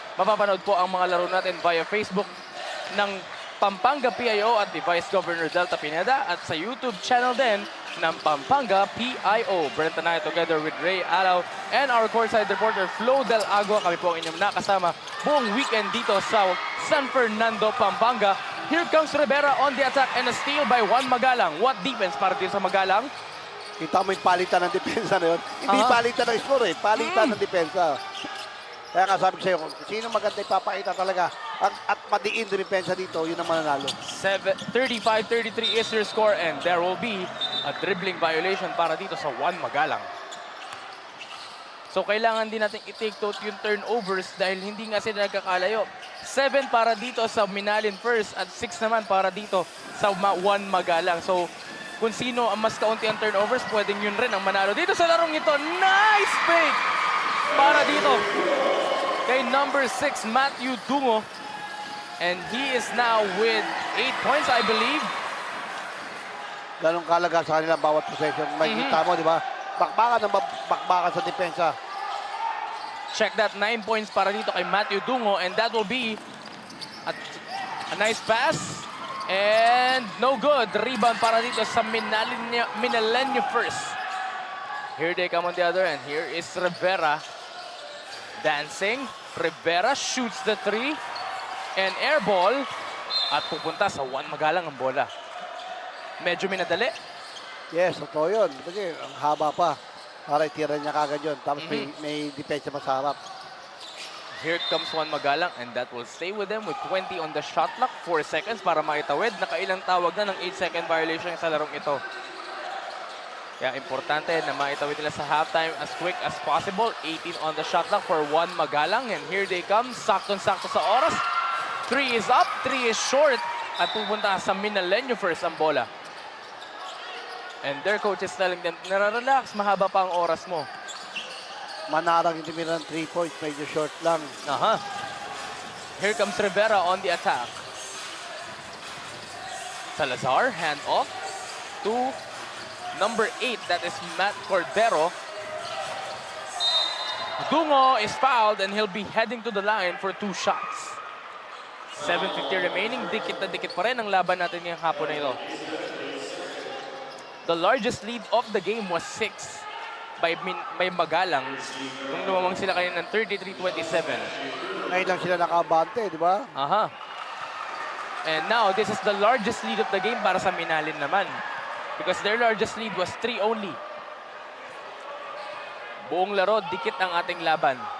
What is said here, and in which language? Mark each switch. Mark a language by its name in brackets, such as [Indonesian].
[Filipino] Mapapanood po ang mga laro natin via Facebook ng Pampanga PIO at the Vice Governor Delta Pineda at sa YouTube channel din ng Pampanga PIO. [English] Brent and I together with Ray Alaw and our courtside reporter Flo Del Agua. [Filipino] Kami po ang inyong nakasama buong weekend dito sa San Fernando, Pampanga. [English] Here comes Rivera on the attack and a steal by Juan Magalang. What defense [Filipino] para dito sa Magalang? Kita mo yung palitan ng depensa na yun. Hindi palitan ng score eh, palitan ng depensa. Kaya nga sabi ko sa'yo, kung sino maganda ipapakita talaga at madiin yung depensa dito, yun ang mananalo. [English] 35-33 is your score and there will be a dribbling violation [Filipino] para dito sa [English] Juan Magalang. [Filipino] So kailangan din natin i-take note yung turnovers dahil hindi nga sila nagkakalayo. 7 para dito sa Minalin first at 6 naman para dito sa Juan Magalang. So kung sino ang mas kaunti ang turnovers, pwedeng yun rin ang manalo. Dito sa larong ito, [English] nice fake [Filipino] para dito kay number 6, Matthew Dungo. [English] And he is now with 8 points, I believe. [Filipino] Ganong kalaga sa kanila bawat possession. May kita mo, di ba? Bakbakan ng bakbakan sa depensa. [English] Check that, 9 points [Filipino] para dito kay [English] Matthew Dungo. And that will be a nice pass. And no good. Rebound [Filipino] para dito sa [English] Minalenyo first. Here they come on the other end. Here is Rivera. Dancing. Rivera shoots the 3. And air ball. [Filipino] At pupunta sa Juan Magalang ang bola. Medyo minadali. Yes, totoo yun. Kasi ang haba pa. Para itira niya kagad yun. Tapos may depensa pa sa harap. [English] Here comes Juan Magalang and that will stay with them with 20 on the shot clock. [Filipino] 4 seconds para maitawid. Nakailang tawag na ng 8-second violation sa larong ito. Kaya importante na maitawid nila sa halftime [English] as quick as possible. 18 on the shot clock for Juan Magalang. And here they come. [Filipino] Saktong-sakto sa oras. [English] 3 is up, 3 is short. [Filipino] At pupunta sa Minalenyo first ang bola. [English] And their coach is telling them, [Filipino] nararelax, mahaba pa ang oras mo. Manarang yung tumira ng 3 points, medyo short lang. [English] Here comes Rivera on the attack. Salazar, hand off to number 8, that is Matt Cordero. Dungo is fouled and he'll be heading to the line for 2 shots. [Filipino] 7:50 remaining, dikit na dikit pa rin ang laban natin ngayong hapon na ito. [English] The largest lead of the game was 6 by Magalang. [Filipino] Nung lumamang sila kanina ng 33-27. Ngayon lang sila nakabante, di ba? [English] And now, this is the largest lead of the game [Filipino] para sa [English] Minalin naman. Because their largest lead was 3 only. [Filipino] Buong laro, dikit ang ating laban.